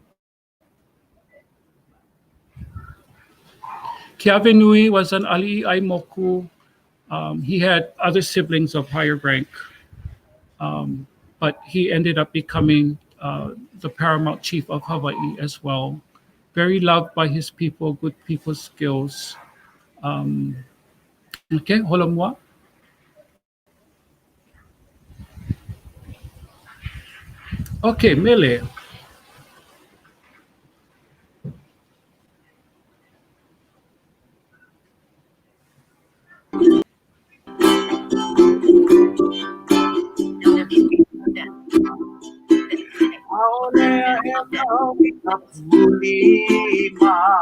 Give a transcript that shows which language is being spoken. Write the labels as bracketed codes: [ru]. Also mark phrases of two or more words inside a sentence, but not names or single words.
[en] Keawe Nui was an [haw] ali'i aimoku. [en] He had other siblings of higher rank, but he ended up becoming the paramount chief of Hawaii as well. Very loved by his people, good people skills. Okay, [haw] holo mua. [en] Okay, Mele. [haw] Aolea e kau I ka pulima.